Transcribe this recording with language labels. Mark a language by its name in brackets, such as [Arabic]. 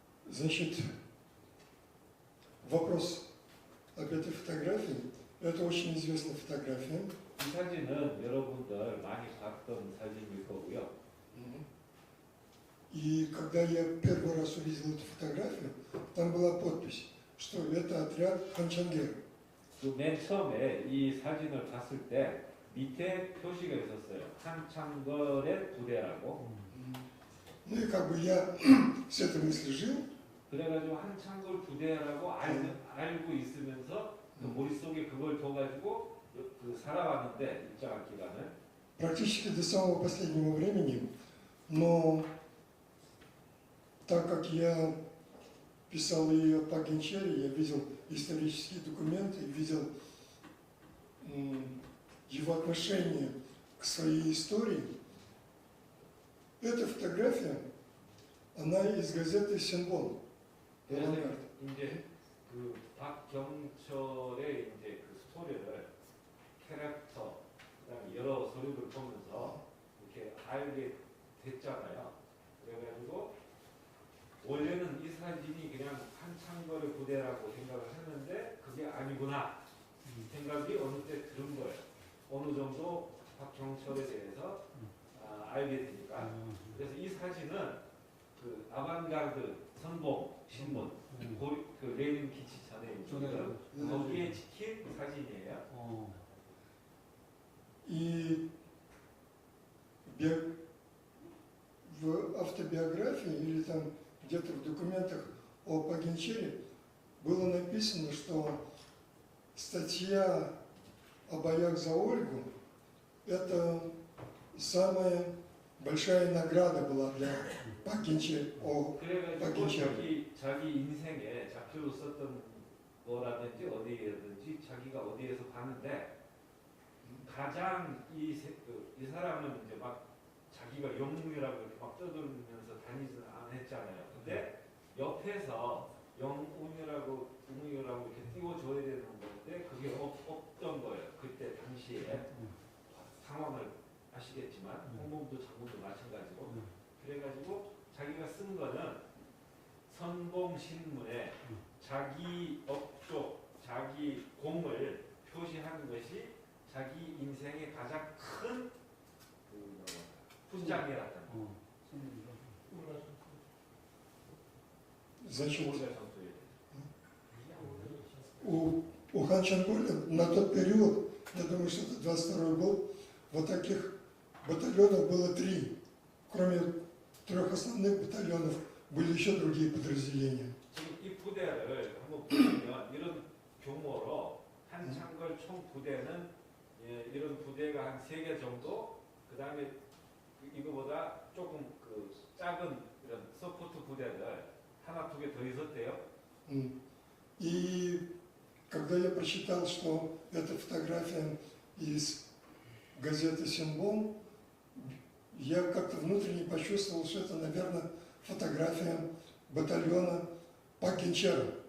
[Russian] Значит, вопрос об этой фотографии. Это очень известная фотография. [Korean] 이 사진은 여러분들 많이 봤던 사진일 거고요. [Russian] И когда я первый раз увидел эту фотографию, там была подпись, что это отряд Ханчангер. [Korean] 맨 처음에 이 사진을 봤을 때 밑에 표시가 있었어요. 한창걸의 부대라고. [Russian] Ну и как бы я с этой мыслью жил. [Korean] 그래가지고 한창골 부대라고 알고 있으면서 그 머릿속에 그걸 둬가지고 그 살아왔는데 일정한 기간을 [Russian] Практически до самого последнего времени, но так как я писал и о Пагинчаре, я видел исторические документы, видел его отношение к своей истории. Эта фотография, она из газеты «Синбон». [Korean] 그래서 이제 그 박경철의 이제 그 스토리를 캐릭터 그다음에 여러 서류를 보면서 이렇게 알게 됐잖아요. 그래가지고 원래는 이 사진이 그냥 한창거의 부대라고 생각을 했는데 그게 아니구나 생각이 어느 때 들은 거예요. 어느 정도 박경철에 대해서 알게 되니까. 그래서 이 사진은 그 아방가르드 선봉 신문 그 레닌 기치 전에 거기에 찍힌 사진이에요. [Russian] И в автобиографии или там где-то в документах о Пагинчаре было написано, что статья о боях за Ольгу – это самая большая награда была для Пагинчаре. [Korean] 그래가지고 자기 인생에 잡혀로 썼던 거라든지 어디에든지 자기가 어디에서 봤는데 가장 이 사람은 이제 막 자기가 영웅이라고 이렇게 막 떠들면서 다니지는 않았잖아요. 근데 옆에서 영웅이라고 이렇게 띄워줘야 되는 건데 그게 없던 거예요. 그때 당시에 상황을 아시겠지만 홍범도 장군도 마찬가지고 그래가지고 자기가 쓴 거는 선봉신문에 자기 업적, 자기 공을 표시하는 것이 자기 인생의 가장 큰 훈장이었다는 거. [Russian] Значит, у Хан Чанголя на тот период, я думаю, что это 22 год, вот таких батальонов было 3. Кроме 3 основных батальонов были еще другие подразделения. [Korean] 지금 이 부대를 한번 보시면 이런 규모로 한창걸 총 부대는 이런 부대가 한 3개 정도, 그 다음에 이거보다 조금 그 작은 이런 서포트 부대들 하나, 2개 더 있었대요. [Russian] И когда я прочитал, что это фотография из газеты «Синбон», я как-то внутренне почувствовал, что это, наверное, фотография батальона Пагинчара.